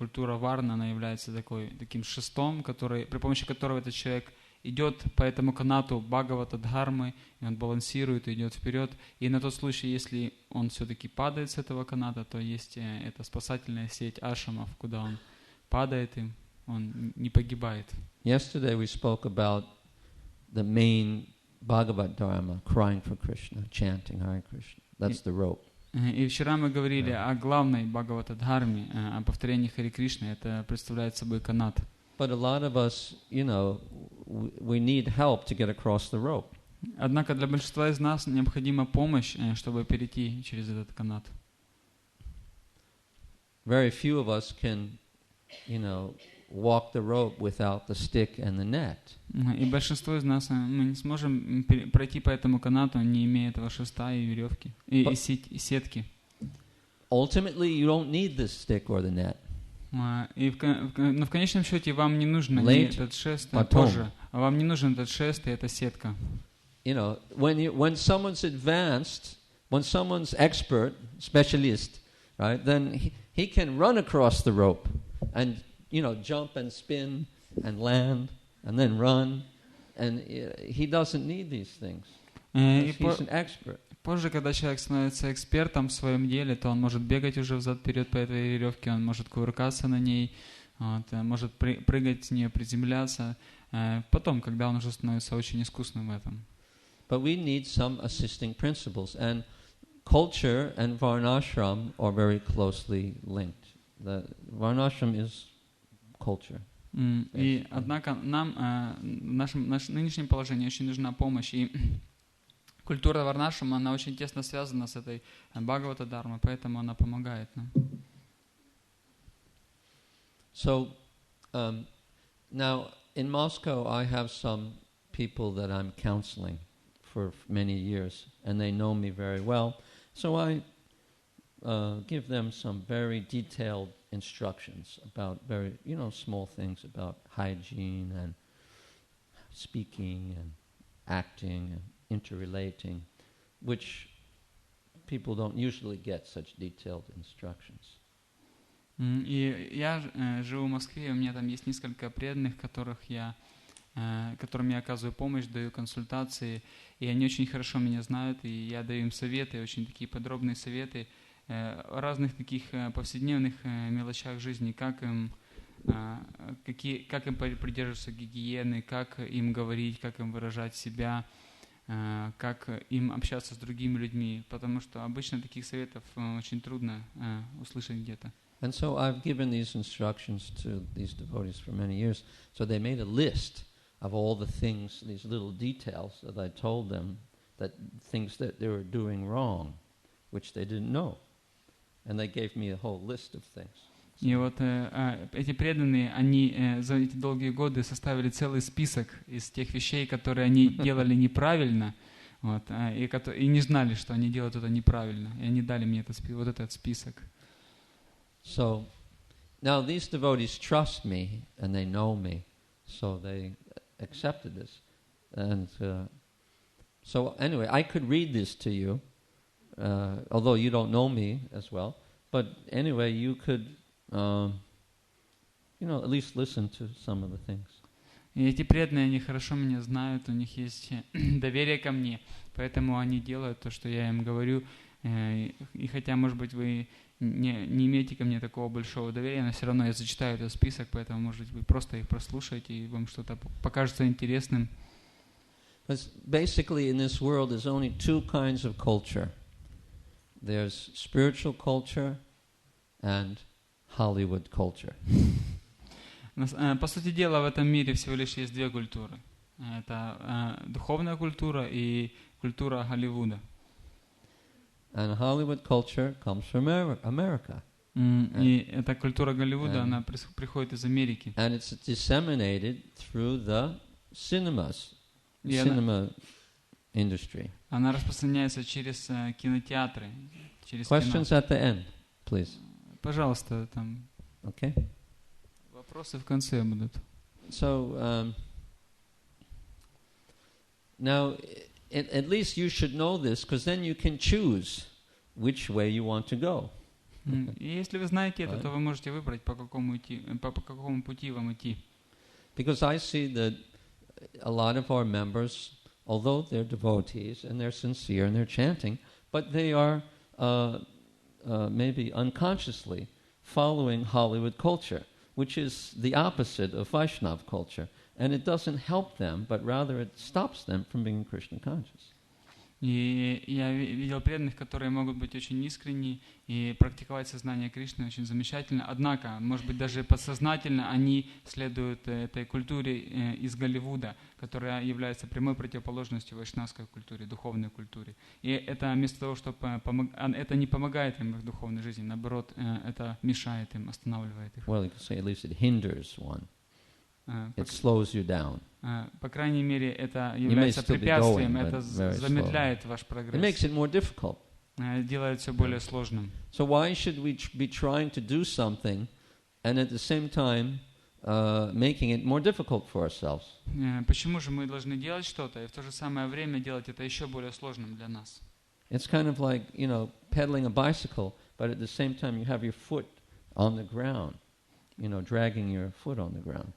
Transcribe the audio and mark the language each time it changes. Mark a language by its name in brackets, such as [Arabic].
[Russian] Культура варна, она является таким шестом, при помощи которого этот человек идет по этому канату Бхагавата Дхармы, и он балансирует и идет вперед. И на тот случай, если он все-таки падает с этого каната, то есть эта спасательная сеть ашрамов, куда он падает, и он не погибает. [English] Yesterday we spoke about the main Bhagavad Dharma, crying for Krishna, chanting Hare Krishna. That's the rope. [Russian] И вчера мы говорили о главной Бхагавата Дхарме, о повторении Харе Кришны. Это представляет собой канат. [English] But a lot of us, we need help to get across the rope. [Russian] Однако для большинства из нас необходима помощь, чтобы перейти через этот канат. [English] Very few of us can, walk the rope without the stick and the net. [Russian] И большинство из нас мы не сможем пройти по этому канату, не имея этого шеста и веревки, и сетки. [English] Ultimately, you don't need this stick or the net. [Russian] Но в конечном счете вам не нужен этот шест, позже, а вам не нужен этот шест и эта сетка. [English] When someone's advanced, when someone's expert, specialist, right, then he can run across the rope and, jump and spin and land and then run, and he doesn't need these things. He's an expert. [Russian] Позже, когда человек становится экспертом в своем деле, то он может бегать уже взад-вперед по этой веревке, он может кувыркаться на ней, может прыгать с нее, приземляться. Потом, когда он уже становится очень искусным в этом. [English] But we need some assisting principles, and culture and varnashram are very closely linked. The varnashram is culture. [Russian] И однако нам в нашем нынешнем положении очень нужна помощь, и культура варнашрама, она очень тесно связана с этой Бхагавата Дхармой, поэтому она помогает нам. [English] So, now in Moscow I have some people that I'm counseling for many years, and they know me very well. So I give them some very detailed instructions about very, small things about hygiene and speaking and acting and interrelating, which people don't usually get such detailed instructions. [Russian] И я живу в Москве, у меня там есть несколько преданных, которым я оказываю помощь, даю консультации, и они очень хорошо меня знают, и я даю им советы, очень такие подробные советы о разных таких повседневных мелочах жизни, как им придерживаться гигиены, как им говорить, как им выражать себя, как им общаться с другими людьми, потому что обычно таких советов очень трудно услышать где-то. [English] And so I've given these instructions to these devotees for many years. So they made a list of all the things, these little details that I told them, things that they were doing wrong, which they didn't know. And they gave me a whole list of things. [Russian] И вот эти преданные, они за эти долгие годы составили целый список из тех вещей, которые они делали неправильно, и не знали, что они делают это неправильно. И они дали мне этот список. [English] So now these devotees trust me and they know me, so they accepted this. And so anyway, I could read this to you, although you don't know me as well. But anyway, you could, at least listen to some of the things. [Russian] И эти преданные, они хорошо меня знают, у них есть доверие ко мне, поэтому они делают то, что я им говорю. И хотя, может быть, вы не имеете ко мне такого большого доверия, но все равно я зачитаю этот список, поэтому, может быть, вы просто их прослушаете, и вам что-то покажется интересным. [English] Basically, in this world, there's only two kinds of culture. There's spiritual culture and Hollywood culture. [Russian] По сути дела, в этом мире всего лишь есть две культуры. Это духовная культура и культура Голливуда. [English] And Hollywood culture comes from America. [Russian] И эта культура Голливуда, она приходит из Америки. [English] And it's disseminated through the cinemas, [Russian] И [English] cinema industry. [Russian] она распространяется через кинотеатры, через [English] Questions [Russian] кино. [English] at the end, please. [Russian] Пожалуйста, там [English] Okay. [Russian] вопросы в конце будут. [English] So now, at least you should know this, because then you can choose which way you want to go. [Russian] И если вы знаете это, то вы можете выбрать, по какому пути вам идти. [English] Because I see that a lot of our members, although they're devotees and they're sincere and they're chanting, but they are maybe unconsciously following Hollywood culture, which is the opposite of Vaishnava culture. And it doesn't help them, but rather it stops them from being Krishna conscious. [Russian] И я видел преданных, которые могут быть очень искренни и практиковать сознание Кришны очень замечательно. Однако, может быть, даже подсознательно они следуют этой культуре из Голливуда, которая является прямой противоположностью вайшнавской культуре, духовной культуре. И это вместо того, чтобы это не помогает им в их духовной жизни, наоборот, это мешает им, останавливает их. [English] Well, you could say at least it hinders one. It slows you down. [Russian] По крайней мере, это является препятствием, это замедляет ваш прогресс. [English] It makes it more difficult. [Russian] Делает все более сложным. [English] So why should we be trying to do something and at the same time making it more difficult for ourselves? [Russian] Почему же мы должны делать что-то и в то же самое время делать это еще более сложным для нас? [English] It's kind of like, pedaling a bicycle, but at the same time you have your foot on the ground. Dragging your foot on the ground.